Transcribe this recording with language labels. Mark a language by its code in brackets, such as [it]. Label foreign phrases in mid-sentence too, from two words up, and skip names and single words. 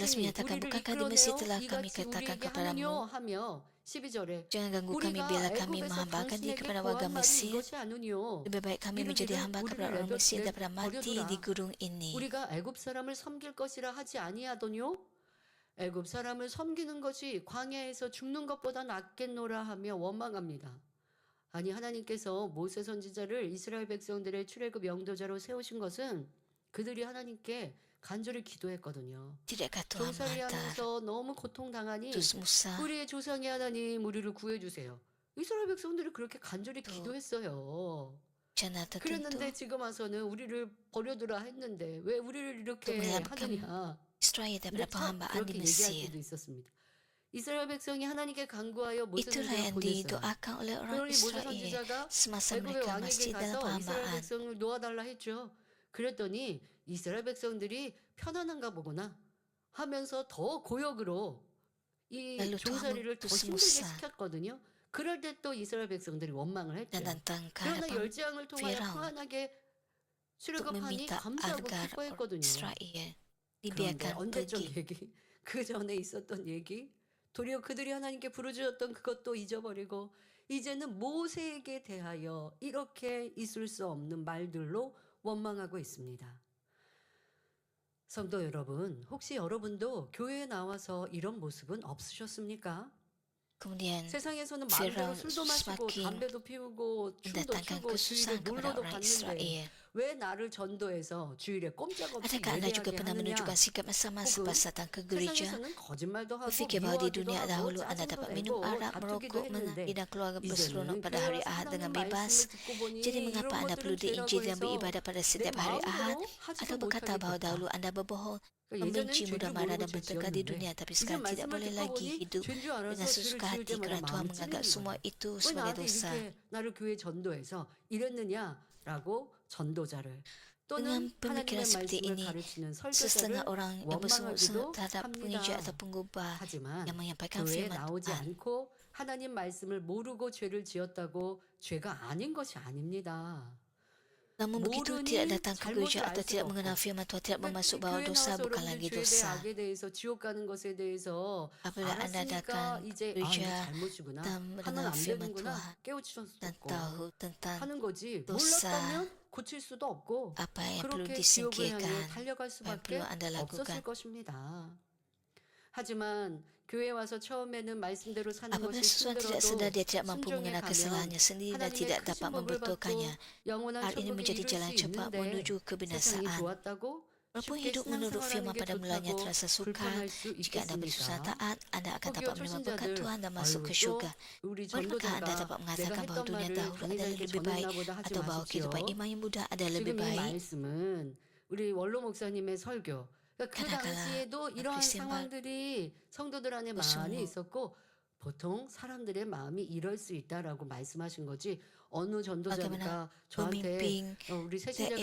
[ko] 당신이 [ms] menyatakan, [ko] 우리를 [ms] bukankah di Mesir [ko] 이끌어내어 [ms] telah kami [ko] 이같이 [ms] katakan [ko] 우리에게 [ms] kepadamu, [ko] 하느뇨 하며 12절에 [ms] jangan ganggu kami [ko] 우리가 [ms] bila kami [ko] 애굽에서 [ms] menghambakan diri [ko] 당신에게 [ms] kepada warga [ko] 거한 말이 [ms] Mesir. [ko] 이것이 아니뇨. [ms] Lebih baik kami menjadi [ko] 이르기를 [ms] hamba kepada [ko] 우리를 [ms] orang Mesir daripada mati [ko] 버려두라. [ms] di gurun ini. [ko] 우리가 애굽 사람을 섬길 것이라 하지 아니하더뇨. 애굽 사람을 섬기는 것이 광야에서 죽는 것보다 낫겠노라 하며 원망합니다. 아니, 하나님께서 모세 선지자를 이스라엘 백성들의 출애굽 영도자로 세우신 것은 그들이 하나님께 간절히 기도했거든요. [ms] Tidakkah Tuhan menghantar [ko] 종살이하면서 너무 고통당하니 [ms] utus Musa [ko] 우리의 조상의 하나님 우리를 구해주세요. 이스라엘 백성들이 그렇게 간절히 또 기도했어요. [ms] bencana tertentu [ko] 그랬는데 지금 와서는 우리를 버려두라 했는데 왜 우리를 이렇게 [ms] untuk menyelamatkan [ko] 하느냐. [ms] Israel [ko] 근데 [ms] daripada [ko] 참 [ms] perhambaan [ko] 그렇게 [ms] di [ko] 얘기할 [ms] Mesir. [ko] 때도 있었습니다. 이스라엘 백성이 하나님께 간구하여 모세 [ms] Itulah [ko] 선지자를 [ms] yang [ko] 보냈어요. [ms] didoakan oleh orang [ko] 그러니 모세 [ms] Israel [ko] 선지자가 [ms] semasa [ko] 애굽의 [ms] mereka [ko] 왕에게 [ms] masih dalam [ko] 가서 이스라엘 [ms] perhambaan. [ko] 백성을 놓아달라 했죠. 그랬더니 이스라엘 백성들이 편안한가 보구나 하면서 더 고역으로 이 [ms] Lalu Tuhan [ko] 종살이를 더 [ms] mengutus [ko] 힘들게 [ms] Musa [ko] 시켰거든요. 그럴 때 또 이스라엘 백성들이 원망을 [ms] dan [ko] 했죠. [ms] datang ke [ko] 그러나 [ms] hadapan [ko] 열재앙을 통하여 [ms] Firaun [ko] 평안하게 [ms] untuk [ko] 출애굽하니 [ms] meminta [ko] 감사하고 [ms] agar orang [ko] 기뻐했거든요. [ms] Israel [ko] 그런데 [ms] dibiarkan [ko] 언제적 [ms] pergi. [ko] 얘기, 그 전에 있었던 얘기, 도리어 그들이 하나님께 부르짖었던 그것도 잊어버리고 이제는 모세에게 대하여 이렇게 있을 수 없는 말들로 원망하고 있습니다. 성도 여러분, 혹시 여러분도 교회에 나와서 이런 모습은 없으셨습니까? [ms] Kemudian [ko] 세상에서는 마음대로 [ms] Firaun [ko] 술도 마시고 [ms] semakin [ko] 담배도 피우고 춤도 [ms] mendatangkan [ko] 추고 주일에 [ms] kesusahan kepada [ko] 놀러도 [ms] orang [ko] 갔는데 [ms] Israel. [ko] 왜 나를 전도해서 주일에 꼼짝없이 [ms] Adakah anda juga [ko] 예배하게 [ms] pernah [ko] 하느냐? [ms] menunjukkan sikap yang sama [ko] 혹은 [ms] selepas datang ke gereja? [ko] 세상에서는 거짓말도 하고 [ms] Berfikir bahawa di [ko] 미워하기도 [ms] dunia [ko] 하고 [ms] dahulu anda [ko] 짜증도 [ms] dapat [ko] 내고 [ms] minum arak, [ko] 다투기도 [ms] merokok, [ko] 했는데 [ms] menari dan keluarga berseronok [ko] 이제는 [ms] pada [ko] 교회 [ms] hari [ko] 와서 [ms] Ahad dengan [ko] 하나님 [ms] bebas. [ko] 말씀을 듣고 보니 [ms] Jadi [ko] 이런 [ms] mengapa anda perlu [ko] 것들은 죄라고 [ms] diinjil dan [ko] 해서 [ms] beribadah pada [ko] 내 [ms] setiap hari Ahad? [ko] 마음으로 하지도 [ms] Atau berkata bahawa [ko] 못하겠다. [ms] dahulu anda berbohong, [ko] 그러니까 예전엔 [ms] membenci, [ko] 죄인 [ms] mudah [ko] 줄 [ms] marah [ko] 모르고 [ms] dan [ko] 죄 [ms] bertengkar di [ko] 지었는데 [ms] dunia, tapi [ko] 이제 [ms] sekarang tidak [ko] 말씀을 [ms] boleh [ko] 듣고 [ms] lagi [ko] 보니 [ms] hidup [ko] 죄인 줄 al아서 [ms] dengan [ko] 죄를 [ms] sesuka [ko] 지을 [ms] hati [ko] 때마다 [ms] kerana Tuhan [ko] 마음이 [ms] menganggap [ko] 찔리는 [ms] semua [ko] 거예요. [ms] itu [ko] 왜 [ms] sebagai [ko] 나한테 [ms] dosa. [ko] 이렇게 나를 교회 전도해서 이랬느냐라고 전도자를 [ms] Dengan [ko] 또는 [ms] pemikiran [ko] 하나님의 [ms] seperti [ko] 말씀을 [ms] ini, [ko] 가르치는 [ms] setengah [ko] 설교자를 [ms] orang yang bersungguh-sungguh [ko] 원망하기도 [ms] terhadap penginjil [ko] 합니다. [ms] atau penggubah [ko] 하지만 [ms] yang menyampaikan [ko] 교회에 [ms] firman [ko] 나오지 [ms] Tuhan. [ko] 않고 하나님 말씀을 모르고 죄를 지었다고 죄가 아닌 것이 아닙니다. [ms] Namun begitu [ko] 모르니 [ms] tidak datang ke [ko] 잘못을 [ms] gereja [ko] 알 [ms] atau [ko] 수가 [ms] tidak mengenal [ko] 없고 [ms] firman Tuhan, tidak bermaksud bahawa [ko] 교회 [ms] dosa [ko] 나와서 [ms] bukan [ko] 여러분들 [ms] lagi [ko] 죄에 대해 [ms] dosa. [ko] 악에 대해서 지옥 가는 것에 대해서 [ms] Apabila anda [ko] 알았으니까 [ms] datang [ko] 이제 [ms] ke [ko] 이거 [ms] gereja [ko] 잘못이구나 [ms] dan [ko] 하면 [ms] mendengar [ko] 안 [ms] firman [ko] 되는구나 [ms] Tuhan [ko] 깨우칠 수도 [ms] dan [ko] 없고 [ms] tahu tentang [ko] 하는 거지 [ms] dosa, [ko] 몰랐다면 고칠 수도 없고 [ms] apa yang perlu [ko] 그렇게 지옥을 향해 [ms] disingkirkan, [ko] 달려갈 [ms] apa yang perlu [ko] 수밖에 [ms] anda [ko] 없었을 [ms] lakukan. [ko] 것입니다. 하지만 교회 와서 처음에는 말씀대로 사는 [ms] Apabila [ko] 것이 [ms] seseorang tidak sedar [ko] 힘들어도 [ms] dia tidak mampu [ko] 순종해 [ms] mengenal [ko] 가면 [ms] kesalahannya sendiri dan [ko] 하나님의 [ms] tidak [ko] 크신 [ms] dapat [ko] 복을 받고 [ms] membetulkannya. [ko] 영원한 [ms] Hal ini [ko] 천국에 [ms] menjadi [ko] 이룰 [ms] jalan [ko] 수 [ms] cepat [ko] 있는데 [ms] menuju [ko] 세상이 [ms] kebinasaan. [ko] 좋았다고 [ms] Walaupun [ko] 쉽게 [ms] hidup menurut [ko] 신앙생활하는 [ms] firman [ko] 게 [ms] pada mulanya [ko] 좋다고 [ms] terasa sukar, [ko] 불평할 수 [ms] jika anda bersusah [ko] 있겠습니까? [ms] taat, anda akan [ko] 거기에 [ms] dapat menerima berkat [ko] 초신자들 [ms] Tuhan dan masuk ke [ko] 아유 또 [ms] syurga. [ko] 우리 [ms] Bukankah anda [ko] 전도자가 [ms] dapat [ko] 내가 [ms] mengatakan bahawa [ko] 했던 [ms] dunia [ko] 말을 [ms] dahulu adalah [ko] 당신에게 [ms] lebih baik [ko] 전했나 보다 하지 [ms] atau bahawa kehidupan [ko] 마십시오. [ms] iman yang mudah adalah lebih [ko] 지금 이 [ms] baik? [ko] 말씀은 우리 원로 목사님의 설교 그러니까 그 [ms] Kadang-kala [ko] 당시에도 이러한 [ms] Christian [ko] 상황들이 성도들 안에 많이 [ms] bersungguh [ko] 있었고 보통 사람들의 마음이 이럴 수 있다라고 말씀하신 거지 어느 전도자가 [ms] bagaimana [ko] 저한테 [ms] pemimpin [ko] 우리 새신자가